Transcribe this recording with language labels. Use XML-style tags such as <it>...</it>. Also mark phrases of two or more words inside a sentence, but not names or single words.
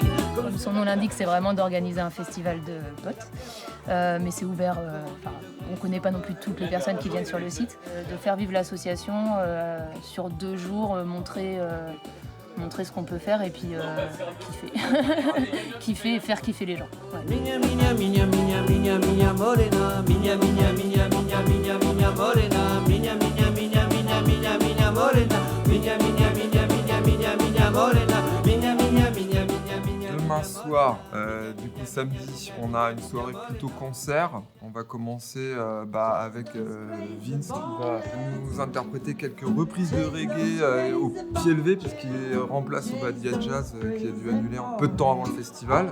<fr>Comme son nom l'indique, c'est vraiment d'organiser un festival de potes. Mais c'est ouvert, on ne connaît pas non plus toutes les personnes qui viennent sur le site. De faire vivre l'association sur 2 jours, montrer ce qu'on peut faire et puis kiffer. Kiffer et faire kiffer les gens. Ouais. Minya, minya, minya, minya, minya, minya, morena. Minya, minya, minya, minya, minya, minya, morena. Minya, minya, minya, minya, minya, minya, morena. Minya, minya, minya, minya, minya, minya, morena. Minya, minya, minya, minya, minya. Demain soir, du coup samedi, on a une soirée plutôt concert. On va commencer avec Vince qui va nous interpréter quelques reprises de reggae au pied levé, puisqu'il remplace Obadia Jazz qui a dû annuler un peu de temps avant le festival.</fr>